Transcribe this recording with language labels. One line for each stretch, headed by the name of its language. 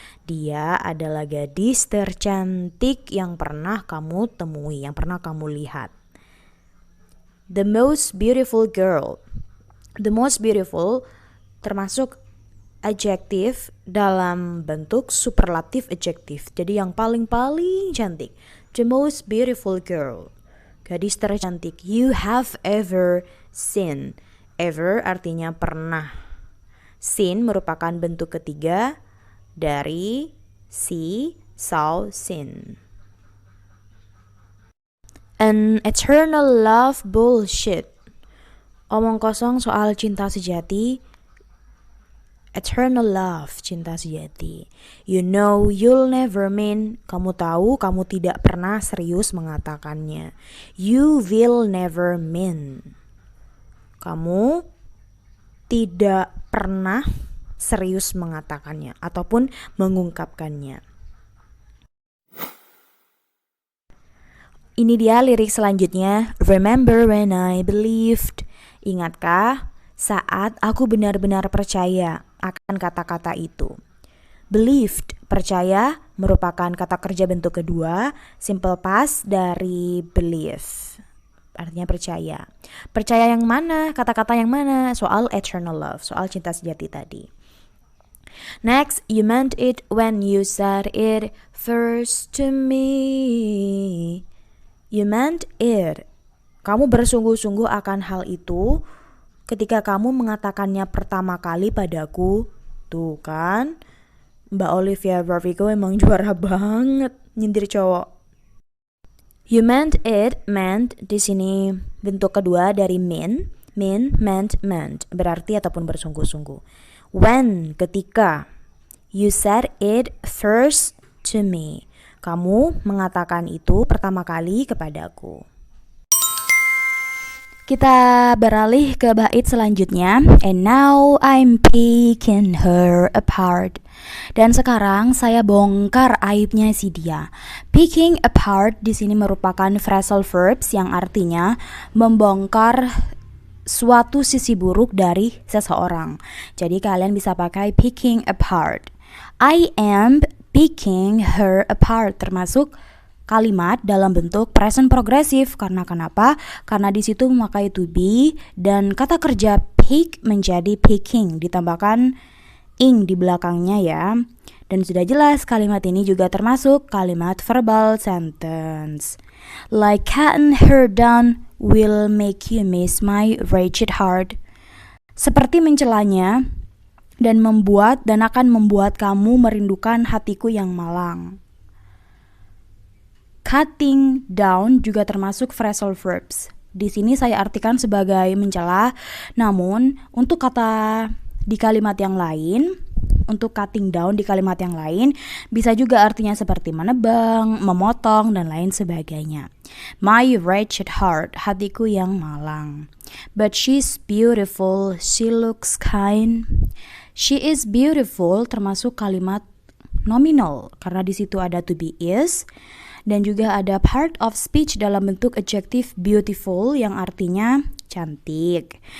Indonesian: Dia adalah gadis tercantik yang pernah kamu temui, yang pernah kamu lihat.
English: The most beautiful girl.
Indonesian: The most beautiful termasuk adjektif dalam bentuk superlatif adjektif. Jadi yang paling cantik.
English: The most beautiful girl.
Indonesian: Gadis tercantik
English: you have ever seen.
Indonesian: Ever artinya pernah. Seen merupakan bentuk ketiga dari Sao Sin.
English: An eternal love bullshit.
Indonesian: Omong kosong soal cinta sejati. Eternal love, cinta sejati.
English: You know you'll never mean.
Indonesian: Kamu tahu kamu tidak pernah serius mengatakannya.
English: You will never mean.
Indonesian: Kamu tidak pernah serius mengatakannya ataupun mengungkapkannya. Ini dia lirik selanjutnya.
English: Remember when I believed.
Indonesian: Ingatkah saat aku benar-benar percaya akan kata-kata itu. Believed, percaya, merupakan kata kerja bentuk kedua, simple past dari believe. Artinya percaya. Percaya yang mana? Kata-kata yang mana? Soal eternal love, soal cinta sejati tadi.
English: Next, you meant it when you said it first to me. You meant it.
Indonesian: Kamu bersungguh-sungguh akan hal itu ketika kamu mengatakannya pertama kali padaku. Tuh kan, Mbak Olivia Rodrigo emang juara banget nyindir cowok.
English: You meant it,
Indonesian: meant di sini bentuk kedua dari mean, meant, berarti ataupun bersungguh-sungguh.
English: When, ketika. You said it first to me.
Indonesian: Kamu mengatakan itu pertama kali kepadaku. Kita beralih ke bait selanjutnya.
English: And now I'm picking her apart.
Indonesian: Dan sekarang saya bongkar aibnya si dia. Picking apart di sini merupakan phrasal verbs yang artinya membongkar suatu sisi buruk dari seseorang. Jadi kalian bisa pakai picking apart.
English: I am picking her apart,
Indonesian: termasuk kalimat dalam bentuk present progresif. Karena kenapa? Karena di situ memakai to be dan kata kerja pick menjadi picking, ditambahkan ing di belakangnya ya. Dan sudah jelas kalimat ini juga termasuk kalimat verbal sentence.
English: Like cutting her down will make you miss my wretched heart.
Indonesian: Seperti mencelanya dan akan membuat kamu merindukan hatiku yang malang. Cutting down juga termasuk phrasal verbs. Di sini saya artikan sebagai mencela, namun untuk kata di kalimat yang lain, untuk cutting down di kalimat yang lain bisa juga artinya seperti menebang, memotong, dan lain sebagainya. My wretched heart, hatiku yang malang.
English: But she's beautiful, she looks kind.
Indonesian: She is beautiful termasuk kalimat nominal karena di situ ada to be is. Dan juga ada part of speech dalam bentuk adjective beautiful yang artinya cantik.